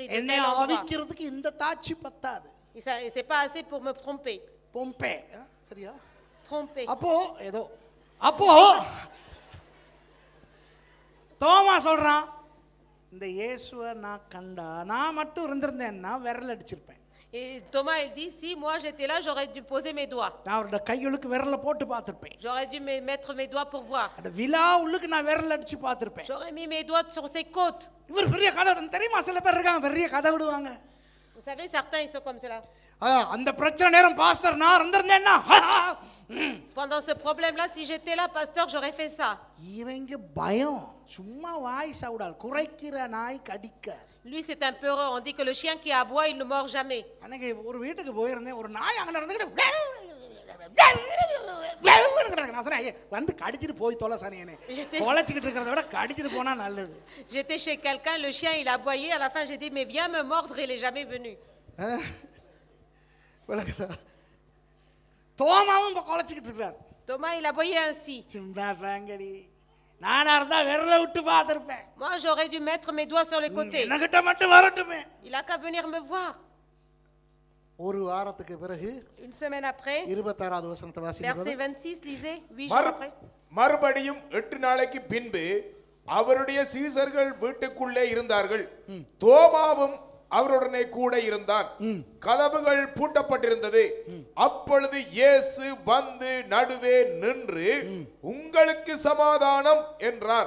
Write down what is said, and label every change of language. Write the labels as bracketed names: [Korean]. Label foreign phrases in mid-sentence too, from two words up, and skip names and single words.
[French] de [Tamil] என்னைய [French] tel endroit. [Tamil] அவிக்கிறதுக்கு இந்த தாட்சி பத்தாது. [French] Et c'est pas assez pour me tromper. [Tamil] பொம்பே, சரியா? [French] Tromper. [Tamil] அப்போ தோமா சொல்றான், இந்த இயேசுவை நான் கண்டா, நான் மட்டும் இருந்திருந்தேன்னா விரல் அடிச்சிருப்பேன். [French] Et Thomas, il dit si moi j'étais là, j'aurais dû poser mes doigts. [Tamil] நான் அவரோட கைகளுக்கு விரல போட்டு பார்த்திருப்பேன். [French] J'aurais dû mettre mes doigts pour voir. [Tamil] அந்த விலா உள்ளுக்கு நான் விரல் அடிச்சு பார்த்திருப்பேன். [French] J'aurais mis mes doigts sur ses côtes. [Tamil] இவர் பெரிய கதை விடுவாங்க தெரியுமா? சில பேர் இருக்காங்க பெரிய கதை விடுவாங்க. [French] Vous savez, certains ils sont comme cela. [Tamil] அந்த பிரச்சனை நேரம் பாஸ்டர் நான் இருந்திருந்தேன்னா, [French] Pendant ce problème-là, si j'étais là, pasteur, j'aurais fait ça. [Tamil] இவங்க பயம், சும்மா வாய் சவுடால், குறைக்கிற நாய் கடிக்க. [French] Lui, c'est un peureux. On dit que le chien qui aboie, il ne mord jamais. [Tamil] அன்னைக்கு ஒரு வீட்டுக்கு போயிருந்தேன், ஒரு நாய் அங்கே நடந்துக்கிட்டு நான் சொன்னேன், "ஐயே, வந்து கடிச்சிட்டு போய் தொலை சனியனே, குலைச்சிக்கிட்டு இருக்கிறத விட கடிச்சிட்டு போனா நல்லது." [French] J'étais chez quelqu'un, le chien il a aboyé, à la fin j'ai dit mais viens me mordre, il est jamais venu. [Tamil] விளக்குதா? தோமாவும் இப்ப குலைச்சிக்கிட்டு இருக்கிறார். [French] Thomas il a aboyé ainsi. [Tamil] சிந்தா தாங்கடி, நானா இருந்தா விரல விட்டு பார்த்திருப்பேன். [French] Moi j'aurais dû mettre mes doigts sur les côtés. [Tamil] எனக்கிட்ட மட்டும் வரட்டுமே. [French] Il a qu'à venir me voir. [Tamil] ஒரு வாரத்துக்கு பிறகு [French] Une semaine après, [Tamil] 26வது வசனத்தை வாசிங்க. [French] verset 26, lisez, 8 jours après. [Tamil] மறுபடியும் 8 நாளைக்கு பின்பு அவருடைய சீசர்கள் வீட்டுக்குள்ளே இருந்தார்கள். தோமாவும் அவருடனே கூட இருந்தான். கதவுகள் பூட்டப்பட்டிருந்தது. அப்பொழுது இயேசு வந்து நடுவே நின்று உங்களுக்கு சமாதானம் என்றார்